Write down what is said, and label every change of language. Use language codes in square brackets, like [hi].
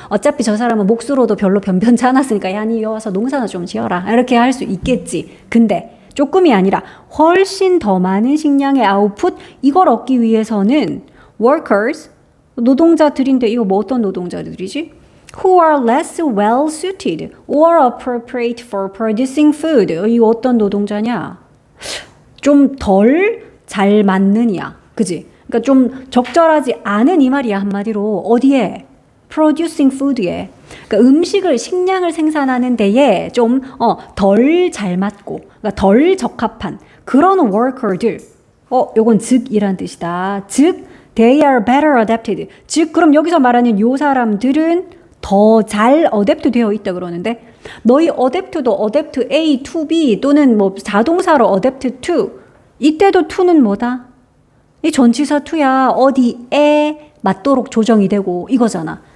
[ko] 어차피 저 사람은 목수로도 별로 변변치 않았으니까 야, 니 와서 농사나 좀 지어라. 이렇게 할 수 있겠지. 근데 조금이 아니라 훨씬 더 많은 식량의 아웃풋 이걸 얻기 위해서는 workers, 노동자들인데 이거 뭐 어떤 노동자들이지? [en] who are less well suited or appropriate for producing food. [ko] 이 어떤 노동자냐? 좀 덜 잘 맞는 이야. 그지? 그러니까 좀 적절하지 않은 이 말이야. 한마디로 어디에? [en] producing food [ko] 에. 그러니까 음식을 식량을 생산하는 데에 좀 덜 잘 맞고 그러니까 덜 적합한 그런 worker들. 요건 즉이란 뜻이다. [en] 즉 they are better adapted. [ko] 즉 그럼 여기서 말하는 요 사람들은 더 잘 어댑트 되어 있다 그러는데 너희 어댑트도 어댑트 A to B 또는 뭐 자동사로 어댑트 to 이때도 to는 뭐다? 이 전치사 to야. 어디에 맞도록 조정이 되고 이거잖아.